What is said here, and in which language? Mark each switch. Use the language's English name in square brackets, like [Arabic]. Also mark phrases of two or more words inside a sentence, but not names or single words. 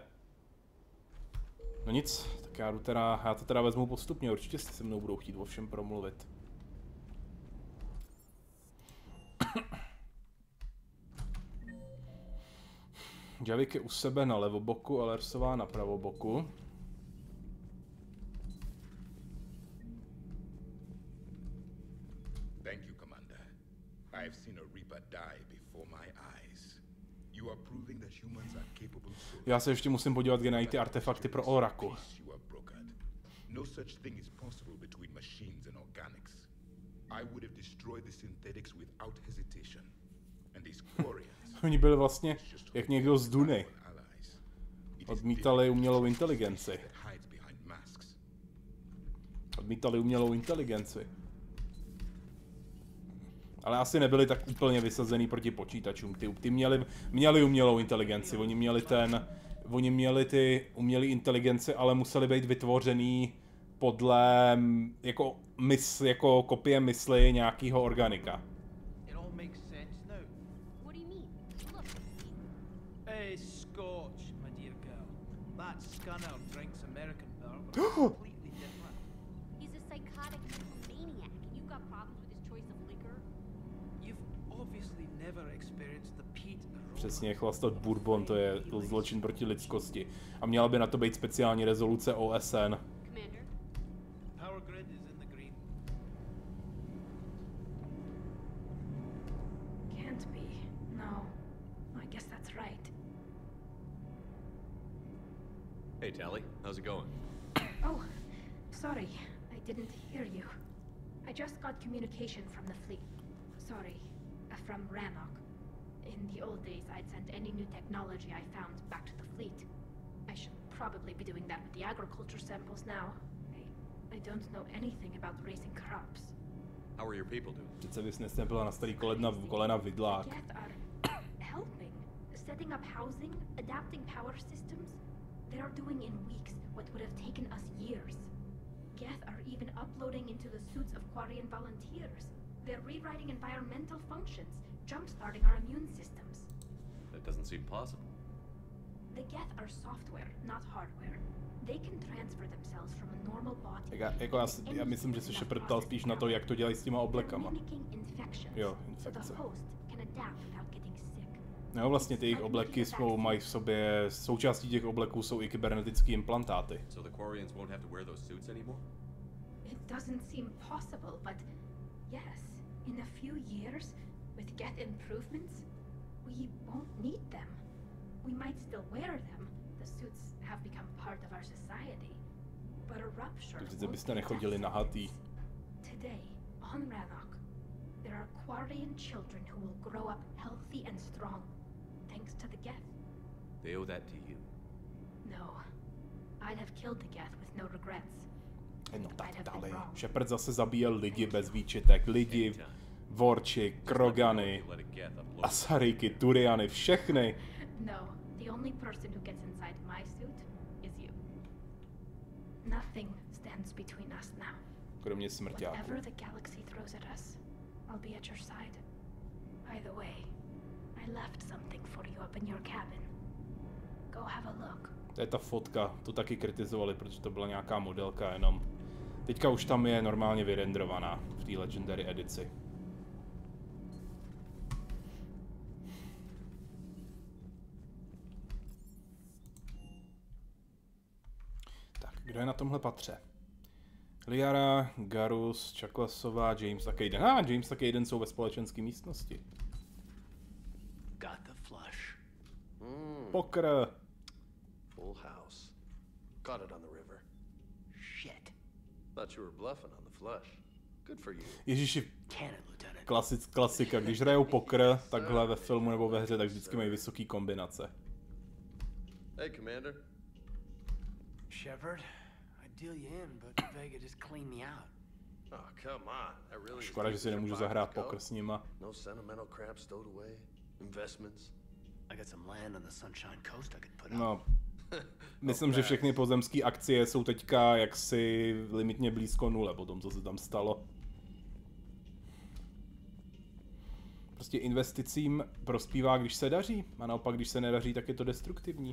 [Czech] No nic, tak já to teda vezmu postupně, určitě si se mnou budou chtít o všem promluvit. Javik je u sebe na levoboku a Lersová na pravoboku. [English] Thank you, Commander. I've seen a Reaper die before my eyes. You are proving that humans are capable. [Czech] Já se ještě musím podívat, kde najít ty artefakty pro Oraku. [English] No such thing is possible between machines and organics. I would have destroyed the synthetics without hesitation. And these Kvarians. [Czech] Oni byli vlastně jak někdo z Duny. Odmítali umělou inteligenci. Ale asi nebyli tak úplně vysazený proti počítačům. Ty měli umělou inteligenci. Oni měli ty umělé inteligenci, ale museli být vytvořený podle jako kopie mysli nějakého organika. [English] He's a psychotic maniac. You got problems with his choice of liquor? You've obviously never experienced the peat. [Czech] Přesně, chlastat bourbon, to je zločin proti lidskosti. A měla by na to být speciální rezoluce OSN. [English] Commander? Power grid is in the green. Can't be. No. I guess that's right. Hey, Tally. How's it going? Oh, sorry. I didn't hear you. I just got communication from the fleet. Sorry. From Rannoch. In the old days, I'd send any new technology I found back to the fleet. I should probably be doing that with the agriculture samples now. I don't know anything about raising crops. How are your people doing? [Czech] Přece bys nesnepila na starý kolena vidlák. [English] The Geth are helping. Setting up housing, adapting power systems. They are doing in weeks what would have taken us years. Geth are even uploading into the suits of Kvarian volunteers. They're rewriting environmental functions, jump-starting our immune systems. That doesn't seem possible. The Geth are software, not hardware. They can transfer themselves from a normal body. [Czech] Já myslím, že se Shepard ptal spíš na to, jak to dělají s těma oblekama. Jo, infekce. No vlastně ty jejich obleky mají v sobě, součástí těch obleků jsou i kybernetické implantáty. [English] So the Kvarians won't have to wear those suits anymore? It doesn't seem possible, but yes, in a few years, with Geth improvements, we won't need them. We might still wear them. The suits have become part of our society. But a rupture [Czech] Vždyť byste nechodili nahatý. [English] Today, on Rannoch, there are Kvarian children who will grow up healthy and strong, thanks to the Geth. They owe that to you. No, I'd have killed the Geth with no regrets. [Czech] No tak dále. Shepard zase zabíjel lidi bez výčitek. Lidi, Vorči, Krogany, Asariky, Turiany, všechny. [English] No, the only person who gets inside my suit is you. Nothing stands between us now. [Czech] Kromě smrťáků. [English] Whatever the galaxy throws at us, I'll be at your side. By the way, I left something for you up in your cabin. Go have a look. [Czech] To je ta fotka, tu taky kritizovali, protože to byla nějaká modelka jenom. Teďka už tam je normálně vyrendrovaná v té Legendary edici. Tak, kdo je na tomhle patře? Liara, Garus, Čaklasová, James a Kayden. James a Kayden jsou ve společenské místnosti. [English] Got the flush. [Czech] Pokr. [English] Full house. Got it on the river. Shit. Thought you were bluffing on the flush. Good for you. [Czech] Ježiši, klasika, když hrajou pokr takhle ve filmu nebo ve hře, tak vždycky mají vysoký kombinace. [English] Hey, Commander. Shepard, I deal you in, but Vega just cleaned me out. Oh, come on. I really [Czech] Škoda, že si nemůžu zahrát pokr s nima. [English] No sentimental crap stowed away. Investments. [Czech] No, myslím, že všechny pozemské akcie jsou teďka jaksi limitně blízko nule po tom, co se tam stalo. Prostě investicím prospívá, když se daří, a naopak, když se nedaří, tak je to destruktivní.